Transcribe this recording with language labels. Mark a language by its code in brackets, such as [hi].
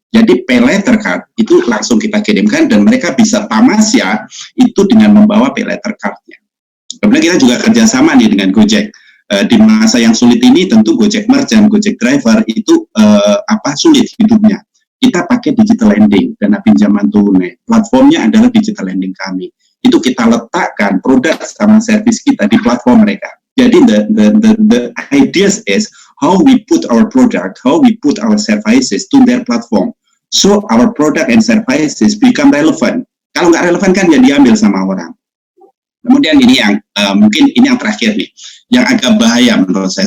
[id] Jadi pay letter card itu langsung kita kirimkan dan mereka bisa tamasya itu dengan membawa pay letter cardnya. Kemudian kita juga kerjasama nih dengan Gojek. Di masa yang sulit ini tentu Gojek Merchant, Gojek Driver itu sulit hidupnya. Kita pakai digital lending, dana pinjaman tunai. Platformnya adalah digital lending kami. Itu kita letakkan produk sama servis kita di platform mereka. [en] Jadi the ideas is how we put our product, how we put our services to their platform. So our product and services become relevant. [id] Kalau nggak relevan kan ya diambil sama orang. Kemudian ini yang mungkin ini yang terakhir nih, yang agak bahaya menurut saya.